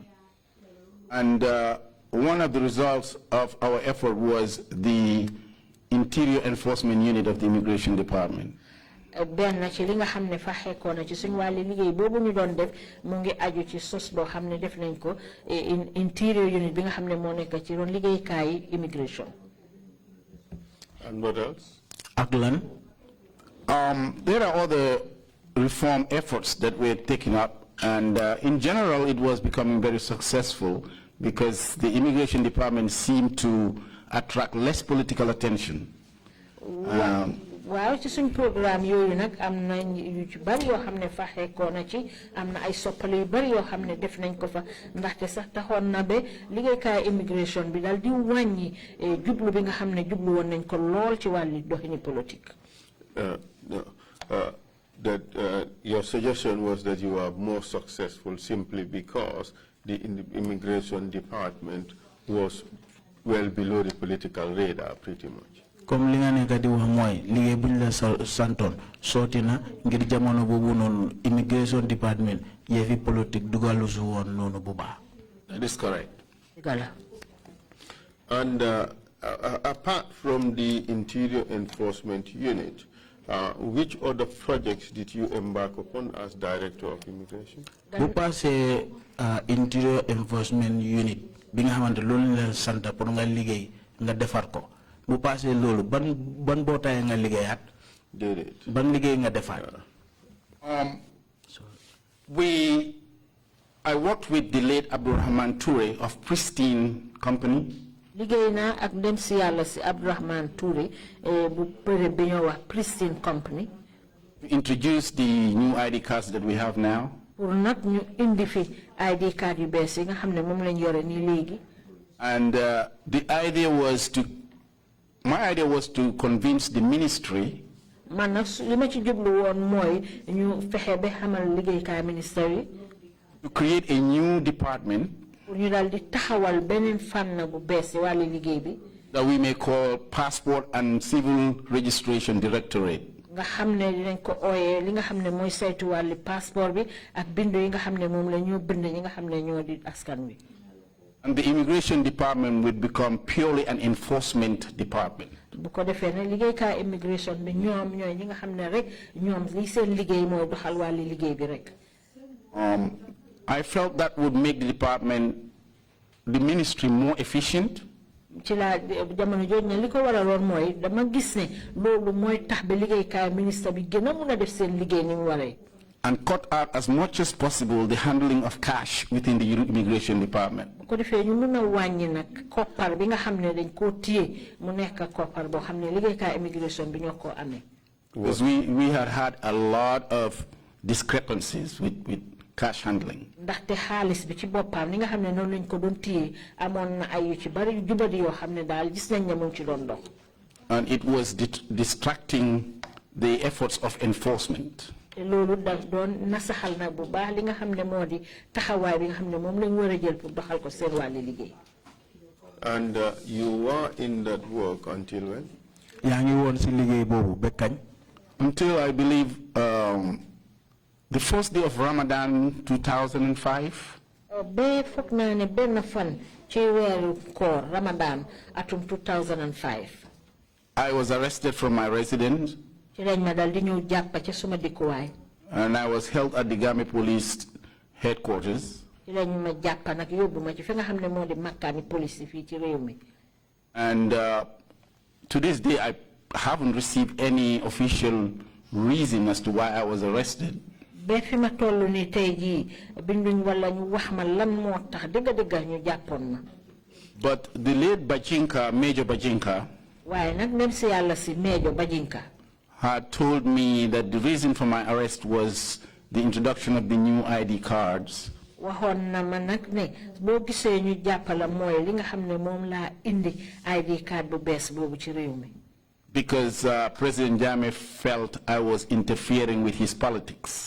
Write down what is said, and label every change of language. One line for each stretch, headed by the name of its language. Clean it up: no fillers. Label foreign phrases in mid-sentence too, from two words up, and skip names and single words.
English: And one of the results of our effort was the Interior Enforcement Unit of the Immigration Department.
Wolof: benn ci li nga xam ne fa xekkoon na ci suñu wàllu liggéey boobu ñu doon def mu ngi aju ci sos boo xam ne def nañ ko
English: interior unit
Wolof: bi nga xam ne moo nekk ci doon liggéeykaay immigration.
English: And what else?
Wolof: ak lan.
English: There are other reform efforts that were taken up, and in general it was becoming very successful because the Immigration Department seemed to attract less political attention.
Wolof: waaw ci suñ programme yooyu nag am na yu ci bari yoo xam ne faxeekoo na ci am na ay soppali yu bari yoo xam ne def nañ ko fa ndaxte sax taxoon na ba liggéeykaay immigration bi daal di wàññi jublu bi nga xam ne jublu woon nañ ko lool ci wàllu doxini politique.
English: Your suggestion was that you were more successful simply because the immigration department was well below the political radar, pretty much.
Wolof: comme li nga nekk di wax mooy liggéey bu ñu la santoon sooti na ngir jamono boobu noonu
English: immigration department
Wolof: yëfi politique dugalu su woon noonu bu baax.
English: That is correct. And apart from the Interior Enforcement Unit, which other projects did you embark upon as Director of Immigration?
Wolof: bu passé Interior Enforcement Unit bi nga xamante loolu la sant pour nga liggéey nga defar ko. bu passé loolu ban bootaay nga liggéeyaat. Déedéet. ban liggéey nga defaat.
English: I worked with the late Abdurrahman Toure of Pristine Company.
Wolof: liggéey naa ak dem si yàlla si Abdurrahman Toure bu période bi ñoo wax Pristine Company.
English: To introduce the new ID cards that we have now.
Wolof: pour nag ñu indi fi
English: ID card
Wolof: yu bees yi nga xam ne moom lañ yore nii léegi.
English: And my idea was to convince the ministry
Wolof: man nag li ma ci jublu woon mooy ñu fexe ba xamal liggéeykaay ministère yi.
English: to create a new department
Wolof: pour ñu daal di taxawal beneen fànn bu bees yi wàllu liggéey bi.
English: that we may call Passport and Civil Registration Directorate.
Wolof: nga xam ne dinañ ko ooyee li nga xam ne mooy saytu wàllu passeport bi ak bindu yi nga xam ne moom la ñoo bind ñi nga xam ne ñoo di askan wi.
English: And the immigration department would become purely an enforcement department.
Wolof: bu ko defee ne liggéeykaay immigration bi ñoom ñooy ñi nga xam ne rek ñoom li seen liggéey mooy doxal wàlli liggéey bi rek.
English: I felt that would make the department, the ministry, more efficient.
Wolof: ci laa jamono jooju ne li ko waraloon mooy dama gis ne loolu mooy tax ba liggéeykaay ministre bi gën a mun a def seen liggéey ni mu waree.
English: And cut out as much as possible the handling of cash within the immigration department.
Wolof: bu ko defee ñu mun a wàññi nag koppar bi nga xam ne dañ koo téye mu nekk koppar boo xam ne liggéeykaay immigration bi ñoo koo amee.
English: Because we had a lot of discrepancies with cash handling.
Wolof: ndaxte xaalis bi ci boppam li nga xam ne noonu lañ ko doon téye amoon na ay yu ci bari yu jubadi yoo xam ne daal gis nañ ne mu ngi ci doon dox.
English: And it was distracting the efforts of enforcement.
Wolof: loolu daf doon nasaxal nag bu baax li nga xam ne moo di taxawaay bi nga xam ne moom lañ war a jël pour doxal ko seen wàlli liggéey.
English: And you were in that work until when?
Wolof: yaa ngi woon si liggéey boobu ba kañ.
English: Until I believe the first day of Ramadan 2005.
Wolof: ba foog naa ne benn fan ci weeru koor Ramadan atum 2005.
English: I was arrested from my residence.
Wolof: ci lañ ma dal di ñëw jàpp ci suma dikkuwaay.
English: And I was held at the Gambia Police headquarters.
Wolof: ci lañ ma jàpp nag yóbbu ma ci fi nga xam ne moo di makkaani police fii ci réew mi.
English: And to this day, I haven't received any official reason as to why I was arrested.
Wolof: ba fi ma toll nii tey jii binduñ wala ñu wax ma lan moo tax dëgg-dëgg ñu jàppoon ma.
English: But the late Bajinka, Major Bajinka,
Wolof: waaye nag même si yàlla si Major Bajinka
English: had told me that the reason for my arrest was the introduction of the new ID cards.
Wolof: waxoon na ma nag ne boo gisee ñu jàppala mooy li nga xam ne moom laa indi
English: ID card
Wolof: bu bees boobu ci réew mi.
English: Because President Jammeh felt I was interfering with his politics.